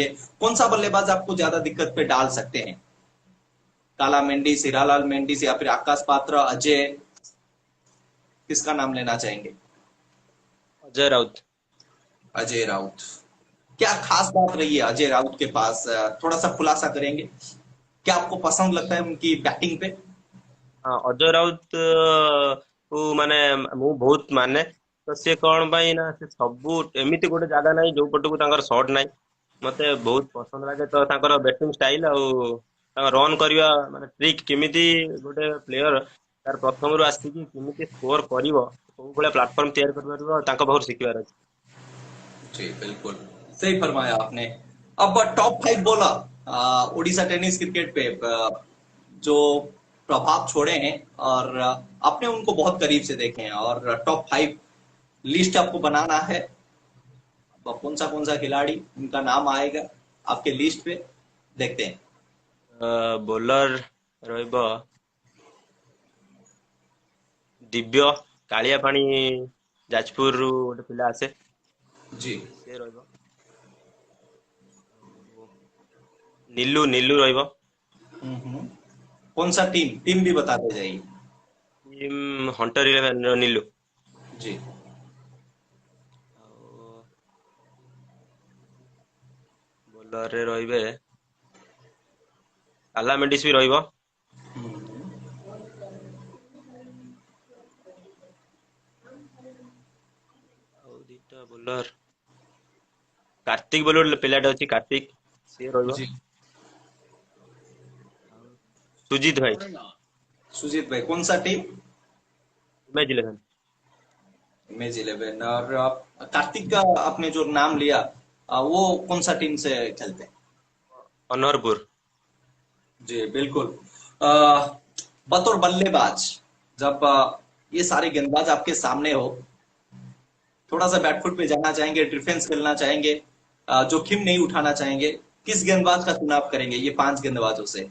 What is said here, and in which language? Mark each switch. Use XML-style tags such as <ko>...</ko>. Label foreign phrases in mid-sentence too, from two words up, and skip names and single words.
<hi>कौन सा बल्लेबाज आपको ज्यादा दिक्कत पे डाल सकते हैं? काला मेंडिस, हीरालाल मेंडिस या फिर आकाश पात्र, अजय, किसका नाम लेना चाहेंगे? अजय राउत। अजय राउत। क्या खास बात रही है अजय राउत के पास? थोड़ा सा खुलासा करेंगे, क्या आपको पसंद लगता है उनकी बैटिंग पे?</hi> <or>हाँ, अजय राउत କୁ ମାନେ ମୁଁ ବହୁତ ମାନେ। ତ ସେ କଣ ପାଇଁ ନା ସେ ସବୁ ଏମିତି ଗୋଟେ ଜାଗା ନାହିଁ ଯୋଉ ପଟକୁ ତାଙ୍କର ସଟ୍ ନାହିଁ, ମତେ ବହୁତ ପସନ୍ଦ ଲାଗେ। ତ ତାଙ୍କର</or> <en>batting style</en> <or>ଆଉ ତାଙ୍କ ରନ୍ କରିବା ମାନେ ଟ୍ରିକ୍, କେମିତି ଗୋଟେ ପ୍ଲେୟର ତାର ପ୍ରଥମରୁ ଆସିକି କେମିତି ସ୍କୋର କରିବ, କୋଉ ଭଳିଆ ପ୍ଲାଟଫର୍ମ ତିଆରି କରିପାରିବ, ताଙ୍କ ପାଖରୁ ଶିଖିବାର ଅଛି।</or> <hi>जी बिल्कुल, सही फरमाया आपने। अब</hi> <en>top five</en> <hi>बॉलर उड़ीसा टेनिस क्रिकेट पे जो प्रभाव छोड़े हैं, और आपने उनको बहुत करीब से देखे हैं, और</hi> <en>top five list</en> <hi>आपको बनाना है। अब कौन सा खिलाड़ी उनका नाम आएगा आपके लिस्ट पे, देखते हैं।</hi> <or>ବୋଲର ରହିବ ଦିବ୍ୟ କାଳିଆ ପାଣି, ଯାଜପୁରରୁ ଗୋଟେ ପିଲା ଆସେ,</or> <hi>जी।</hi> <or>ସେ ରହିବ। ଆଉ ନିଲୁ ନିଲୁ ରହିବ। हम्म।</or> <hi>कौन सा टीम टीम भी बताते जाइए।</hi> <or>ଟିମ୍ ହଣ୍ଟର ଇଲେଭେନ ର ନିଲୁ।</or> <hi>जी।</hi> <or>ଆଉ ବୋଲରରେ ରହିବେ କାଲା ମେଣ୍ଡିସ୍ ବି ରହିବ। ଆଉ ଦିଟା ବୋଲର, କାର୍ତ୍ତିକ ବୋଲି ଗୋଟେ ପିଲାଟେ ଅଛି, କାର୍ତ୍ତିକ, ସିଏ ରହିବ।</or> <hi>जी।</hi> <or>ଆଉ ସୁଜିତ ଭାଇ,</or> <hi>सुजीत भाई, कौन सा टीम? इमेज 11। इमेज 11। और कार्तिक का आपने जो नाम लिया, वो कौन सा टीम से खेलते हैं? अनहरपुर। जी बिल्कुल। अ, बतौर बल्लेबाज, जब ये सारे गेंदबाज आपके सामने हो, थोड़ा सा बैकफुट पे जाना चाहेंगे, डिफेंस खेलना चाहेंगे, जोखिम नहीं उठाना चाहेंगे, किस गेंदबाज का चुनाव करेंगे ये पांच गेंदबाजों से?</hi>